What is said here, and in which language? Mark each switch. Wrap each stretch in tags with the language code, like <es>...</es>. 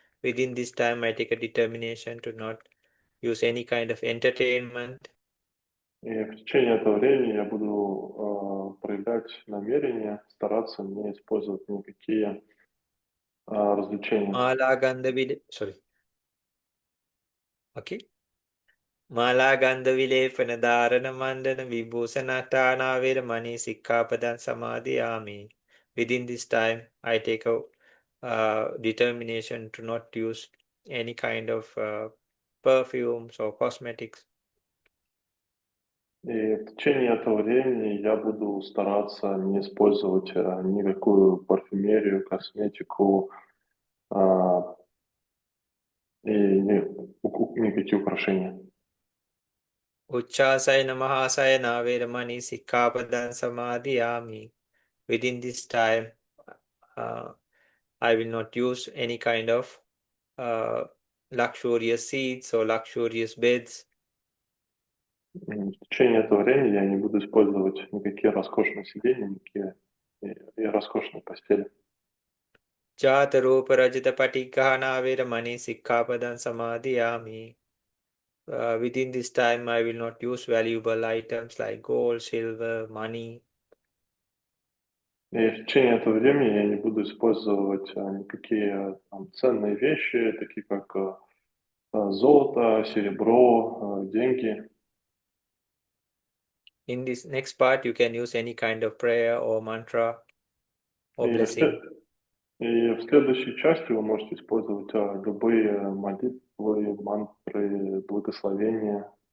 <en>Within this time, I take a determination to not use any kind of entertainment.</en> <ru>И в течение этого времени я буду проявлять намерение, стараться не использовать никакие развлечения.</ru> <en>Sorry. Okay.</en> <pi>Mala gandha vilepana dharana mandana vibhusanatana mani sikkhapadan samadhiyami.</pi> <en>Within this time, I take a determination to not use any kind of perfumes or cosmetics.</en> <ru>И в течение этого времени я буду стараться не использовать никакую парфюмерию, косметику и никакие украшения.</ru> <pi>Uchchasayana mahasayana mani sikkhapadan samadhiyami.</pi> <en>Within this time, I will not use any kind of luxurious seats or luxurious beds.</en> <ru>В течение этого времени я не буду использовать никакие роскошные сиденья, никакие и роскошные постели.</ru> <pi>Jata rupa rajata patikahana mani sikkhapadan samadhiyami.</pi> <en>Within this time, I will not use valuable items like gold, silver, money.</en> <ru>И в течение этого времени я не буду использовать никакие ценные вещи, такие как золото, серебро, деньги.</ru> <en>In this next part, you can use any kind of prayer or mantra or blessing.</en> <ru>И в следующей части вы можете использовать любые молитвы, мантры, благословения.</ru>